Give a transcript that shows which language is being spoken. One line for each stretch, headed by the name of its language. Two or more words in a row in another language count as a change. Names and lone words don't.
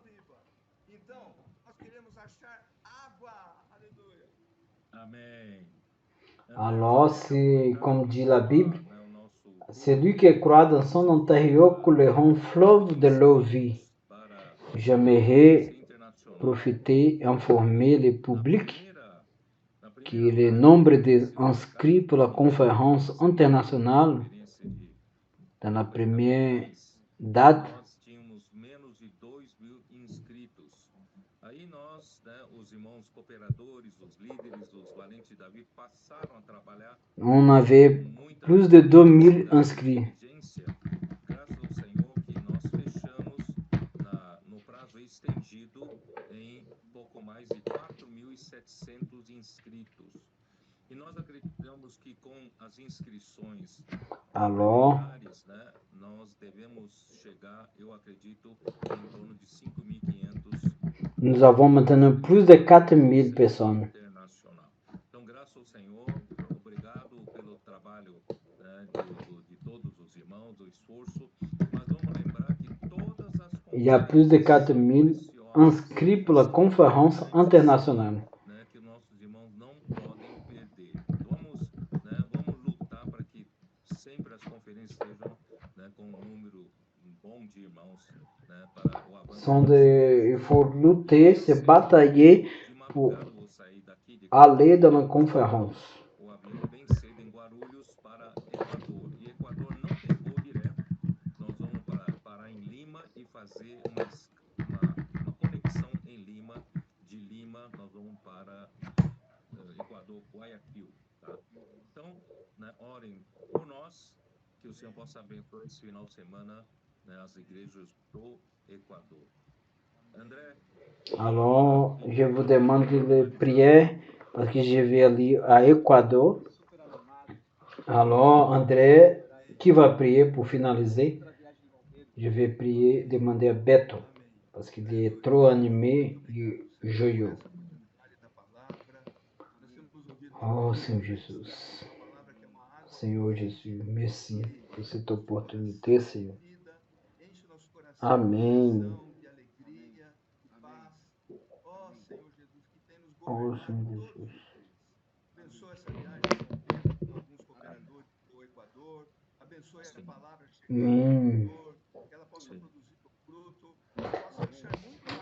French: Alors, c'est comme dit la Bible, celui qui croit dans son intérieur couleront un fleuve de l'eau vie. J'aimerais profiter et informer le public que le nombre d'inscrits pour la conférence internationale dans la première date,
Portuguese: Nós tínhamos menos de 2.000 inscritos. Aí nós, os irmãos cooperadores, os líderes, os valentes de Davi, passaram a trabalhar
French: on avait plus de 2000 inscrits.
Portuguese: Graças ao Senhor que nós fechamos no prazo estendido em pouco mais de 4.700 inscritos. E nós acreditamos que com as inscrições
French: Alors,
Portuguese: preliminares, nós devemos chegar, eu acredito, em torno de 5.500
French: nous avons maintenant plus de 4000 personnes.
Portuguese: internacional. Então, graças ao Senhor, obrigado pelo trabalho de todos os irmãos, do esforço, mas vamos lembrar que todas as
French: Il y a plus de 4000 inscrits pour la conférence internationale.
Portuguese: que nossos irmãos não podem perder. Vamos lutar para que sempre as conferências estejam com um número bom de irmãos para o avanço.
French: Il faut lutter, se batailler pour aller dans la conférence.
Portuguese: O avião bem cedo em Guarulhos para Equador. E Equador não tem voo direto. Nós vamos parar em Lima e fazer uma conexão em Lima. De Lima, nós vamos para Equador, Guayaquil. Tá? Então, orem por nós, que o Senhor possa abençoar esse final de semana as igrejas do Equador. André?
French: Alors, je vous demande de prier parce que je vais aller à Equador. Alors, André, qui va prier pour finaliser? Je vais prier, demander à Beto, parce qu'il est trop animé et joyeux.
Portuguese: Oh, Senhor Jesus. Senhor Jesus,
French: merci por cette opportunité,
Portuguese: Senhor. Amém. Oh, Senhor Jesus. Abençoa essa viagem com alguns cooperadores do Equador. Abençoa essa palavra que ela possa produzir o fruto, possa deixar muito.